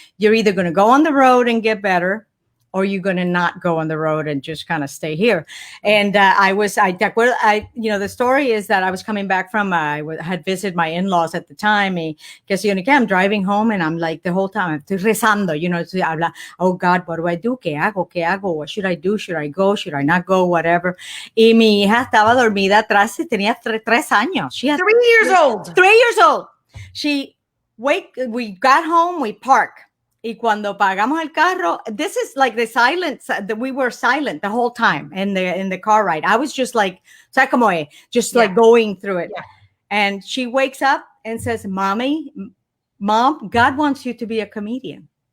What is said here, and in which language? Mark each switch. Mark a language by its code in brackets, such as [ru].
[en] You're either going to go on the road and get better, or you're going to not go on the road and just kind of stay here. And the story is that I was coming back I had visited my in-laws at the time. I'm driving home, and I'm like, the whole time, [es] estoy rezando, [en] oh God, what do I do? [es] ¿Qué hago? [en] What should I do? Should I go? Should I not go? Whatever. [es] Y mi hija estaba dormida atrás, y tenía 3 años. [en] She had 3 years old. 3 years old. We got home, we parked. [es] Y cuando pagamos el carro, [en] this is like the silence that we were silent the whole time in the car ride. I was just like, just like going through it. Yeah. And she wakes up and says, Mom, God wants you to be a comedian.